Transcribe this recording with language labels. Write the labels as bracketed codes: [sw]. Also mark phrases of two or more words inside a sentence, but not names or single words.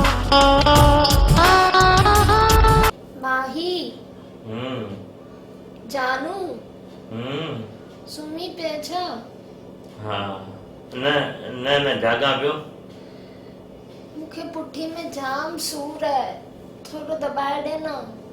[sd] माही जानू सुमी पे छा? हाँ न न न जागा पियो। मूंखे पुठी में जाम सूर है, थोड़ो दबाए दे ना।